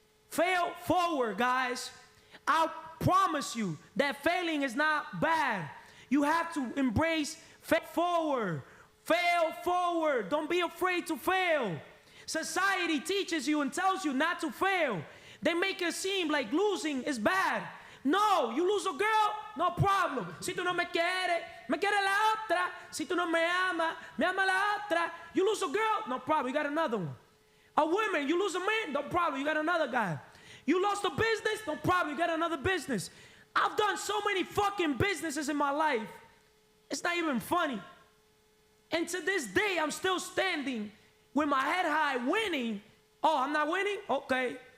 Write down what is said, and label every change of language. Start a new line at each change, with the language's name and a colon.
English: Fail forward, guys. I promise you that failing is not bad. You have to embrace fail forward. Fail forward. Don't be afraid to fail. Society teaches you and tells you not to fail. They make it seem like losing is bad. No, you lose a girl, no problem.
Spanish: Si tú no me quieres, me quiere la otra. Si tú no me ama la otra.
English: You lose a girl, no problem, you got another one. A woman, you lose a man, no problem, you got another guy. You lost a business? No problem, you get another business. I've done so many fucking businesses in my life. It's not even funny. And to this day, I'm still standing with my head high winning. Oh, I'm not winning? Okay.